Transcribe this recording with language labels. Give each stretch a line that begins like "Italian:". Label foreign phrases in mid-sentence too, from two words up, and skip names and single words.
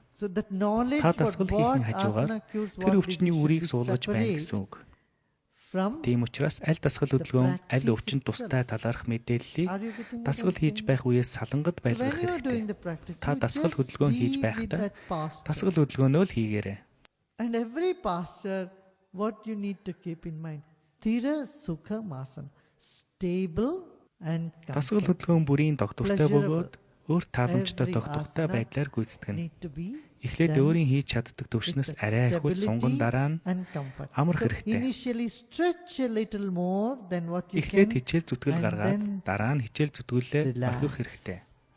Mongolian: Та дасгал хийхин хажуугаар тэр өвчний үрийг суулгаж байна гэсэн үг. Тийм учраас аль дасгал хөдөлгөөн аль өвчнөд тустай талаарх мэдээллийг дасгал хийж байх үеэс салангад байлгах хэрэгтэй. Та дасгал хөдөлгөөн хийж байхдаа дасгал хөдөлгөөнөө л хийгээрэй.
English: And every posture, what you need to keep in mind,
Sanskrit: Sthira Sukhamasana,
English: stable and
Mongolian: дасгал хөдөлгөөн бүрийн тогтвортой бөгөөд өөр тааламжтай тогтвортой байдлаар гүйцэтгэнэ. Эхлээд өөрийн хийж чаддаг төвшнөөс арай их сунган дараа нь амрах хэрэгтэй. Эхлээд хичээл зүтгэл гаргаад дараа нь хичээл зүтгүүлээ орхих хэрэгтэй.